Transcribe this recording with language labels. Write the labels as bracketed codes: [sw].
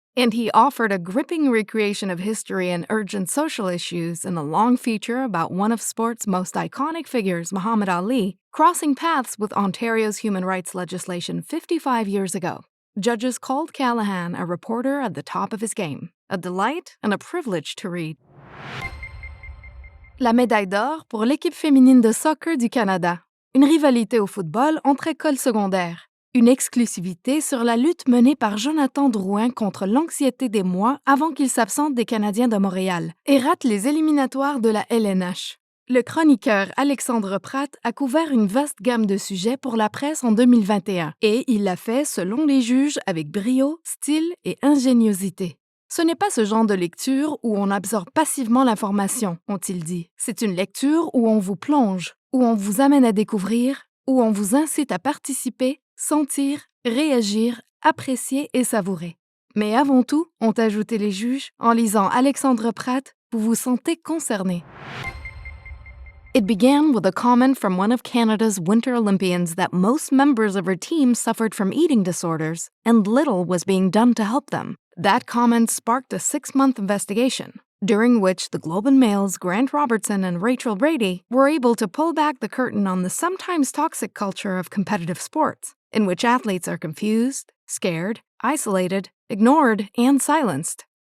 [en] And he offered a gripping recreation of history and urgent social issues in a long feature about one of sport's most iconic figures, Muhammad Ali, crossing paths with Ontario's human rights legislation 55 years ago. Judges called Callahan a reporter at the top of his game, a delight and a privilege to read. [fr] La médaille d'or pour l'équipe féminine de soccer du Canada. Une rivalité au football entre écoles secondaires. Une exclusivité sur la lutte menée par Jonathan Drouin contre l'anxiété des mois avant qu'il s'absente des Canadiens de Montréal et rate les éliminatoires de la LNH. Le chroniqueur Alexandre Pratt a couvert une vaste gamme de sujets pour la presse en 2021 et il l'a fait selon les juges avec brio, style et ingéniosité. Ce n'est pas ce genre de lecture où on absorbe passivement l'information, ont-ils dit. C'est une lecture où on vous plonge, où on vous amène à découvrir, où on vous incite à participer, sentir, réagir, apprécier et savourer. Mais avant tout, ont ajouté les juges, en lisant Alexandre Pratt, vous vous sentez concerné. [en] It began with a comment from one of Canada's Winter Olympians that most members of her team suffered from eating disorders, and little was being done to help them. That comment sparked a 6-month investigation, during which the Globe and Mail's Grant Robertson and Rachel Brady were able to pull back the curtain on the sometimes toxic culture of competitive sports, in which athletes are confused, scared, isolated, ignored, and silenced.